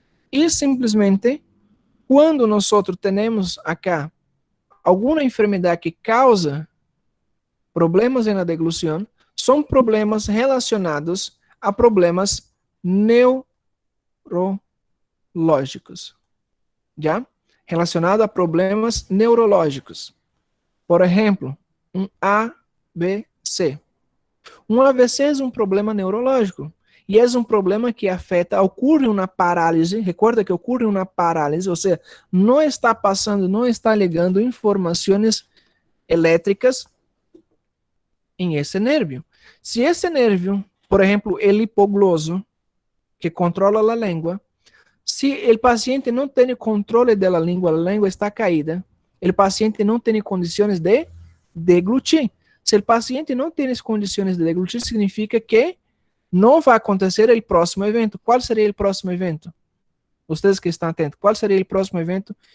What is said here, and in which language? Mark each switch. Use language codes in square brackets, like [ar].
[pt] E simplesmente, quando nós temos acá alguma enfermidade que causa problemas na deglução, são problemas relacionados a problemas neurológicos. Já? Relacionado a problemas neurológicos. Por exemplo, um AVC. Um AVC é um problema neurológico. E é um problema que afeta, ocorre uma parálise, recorda que ocorre uma parálise, ou seja, não está passando, não está ligando informações elétricas em esse nervio. Se esse nervio [es] por ejemplo, el hipogloso, que controla [pt] a língua. Se o paciente não tem controle da língua, a língua está caída, o paciente não tem condições de deglutir. Se o paciente não tem as condições de deglutir, significa que não vai acontecer o próximo evento. Qual seria o próximo evento? Vocês que estão atentos, qual seria o próximo evento?